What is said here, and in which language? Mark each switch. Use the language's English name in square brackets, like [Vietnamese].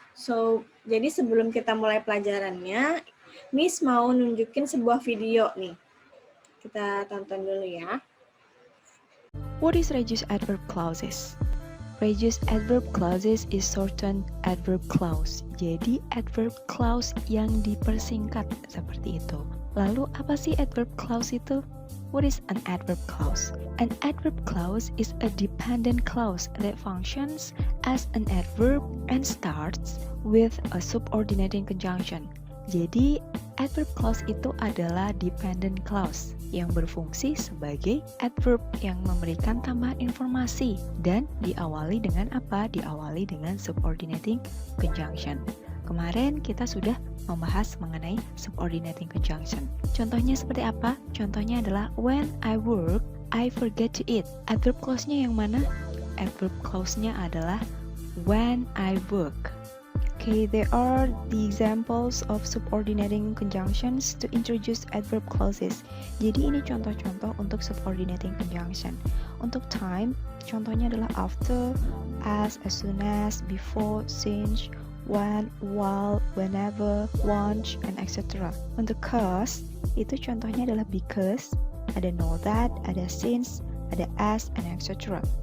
[Indonesian] So, jadi sebelum kita mulai pelajarannya, Miss mau nunjukin sebuah video nih. Kita tonton dulu ya. [English] What is reduced adverb clauses? Reduced adverb clauses is shortened adverb clause. [Indonesian] Jadi adverb clause yang dipersingkat seperti itu. Lalu apa sih adverb clause itu? [English] What is an adverb clause? An adverb clause is a dependent clause that functions as an adverb and starts with a subordinating conjunction. [Indonesian] Jadi, adverb clause itu adalah dependent clause yang berfungsi sebagai adverb yang memberikan tambahan informasi dan diawali dengan apa? Diawali dengan subordinating conjunction. Kemarin kita sudah membahas mengenai subordinating conjunction. Contohnya seperti apa? Contohnya adalah [English] when I work, I forget to eat. [Indonesian] Adverb clause-nya yang mana? Adverb clause-nya adalah [English] when I work. Okay, there are the examples of subordinating conjunctions to introduce adverb clauses. [Indonesian] Jadi ini contoh-contoh untuk subordinating conjunction. Untuk time, contohnya adalah after, as soon as, before, since, when, while, whenever, once, and etc. Untuk cause, itu contohnya adalah because, ada know that, ada since, ada as, and etc.